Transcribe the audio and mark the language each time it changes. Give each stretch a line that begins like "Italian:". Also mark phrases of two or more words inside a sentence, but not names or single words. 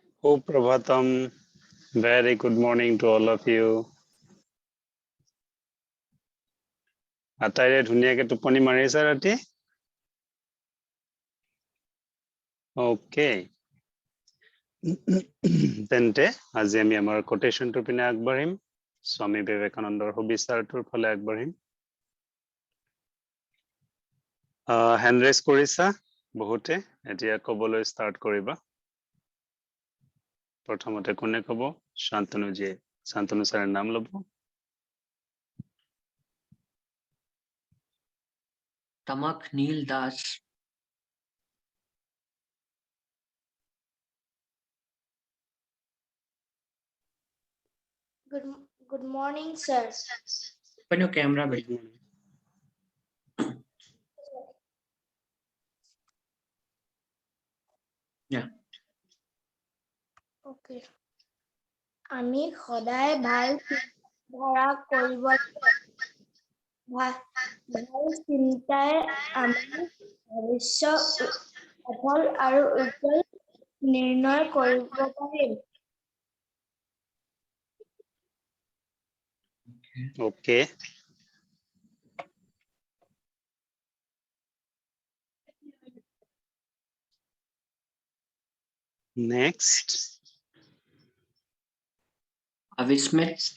English: Suprabhatam. Very good morning to all of you.
Assamese: আটাইৰে ধুনীয়াকে টোপনি মাৰিছা ৰাতি? Okay. তেন্তে আজি আমি আমাৰ কোটেশনটোৰ পিনে আগবাঢ়িম। স্বামী বিবেকানন্দৰ সুবিচাৰটোৰ ফালে আগবাঢ়িম।
English: hand raise
Assamese: কৰিছা বহুতে, এতিয়া ক'বলৈ ষ্টাৰ্ট কৰিবা। প্ৰথমতে কোনে ক'ব? শান্তনুজীয়ে। শান্তনু ছাৰৰ নাম ল'ব। Tamak Neil Das.
English: Good morning, sir. Open your camera, beta. Yeah. Okay.
Assamese: আমি সদায় ভাল ধাৰা কৰিব ভাল চিন্তাই আমাৰ ভৱিষ্যত সফল আৰু উজ্জ্বল নিৰ্ণয় কৰিব পাৰিম।
English: Okay. Next. Avismit.